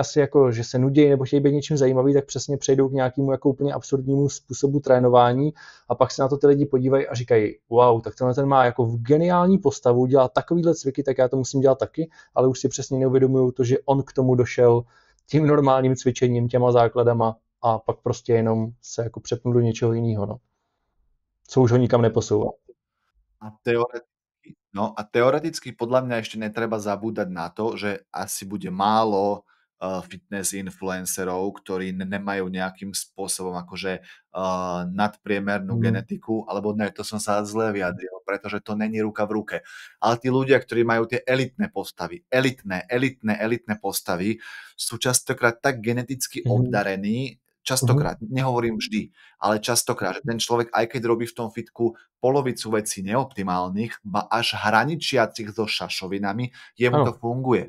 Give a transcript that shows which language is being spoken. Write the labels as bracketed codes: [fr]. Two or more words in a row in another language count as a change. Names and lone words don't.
[cs] asi jako, že se nudí nebo chtějí být něčím zajímavý, tak přesně přejdou k nějakému jako úplně absurdnímu způsobu trénování a pak se na to ty lidi podívají a říkají, wow, tak tenhle ten má jako v geniální postavu, dělá takovýhle cviky, tak já to musím dělat taky, ale už si přesně neuvědomují to, že on k tomu došel tím normálním cvičením, těma základama a pak prostě jenom se jako přepnul do něčeho jiného, no. Co už ho nikam neposouvá. [sk] A teoreticky, no a teoreticky podľa mňa ešte netreba zabúdať na to, že asi bude málo fitness influencerov, ktorí nemajú nejakým spôsobom akože nadpriemernú genetiku, alebo ne, to som sa zle vyjadril, pretože to není ruka v ruke. Ale tí ľudia, ktorí majú tie elitné postavy, elitné postavy, sú častokrát tak geneticky obdarení, častokrát, nehovorím vždy, ale častokrát, že ten človek, aj keď robí v tom fitku polovicu vecí neoptimálnych, ba až hraničiacich so šašovinami, jemu to funguje.